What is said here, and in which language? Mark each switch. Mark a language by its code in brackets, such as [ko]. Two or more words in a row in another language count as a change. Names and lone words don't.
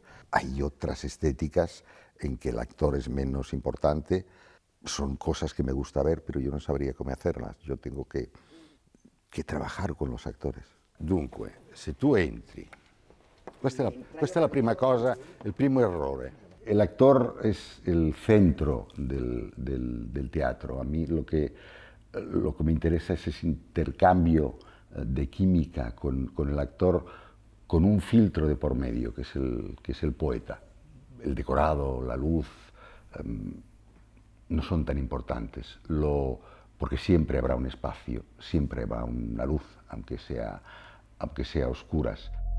[es] Hay otras estéticas en que el actor es menos importante. Son cosas que me gusta ver, pero yo no sabría cómo hacerlas. Yo tengo que trabajar con los actores. [it] Dunque, se tu entri, questa è la prima cosa, il primo errore. [es] El actor es el centro del teatro. A mí lo que me interesa es ese intercambio de química con el actor, con un filtro de por medio, que es el poeta. El decorado, la luz, no son tan importantes, porque siempre habrá un espacio, siempre habrá una luz, aunque sea a oscuras.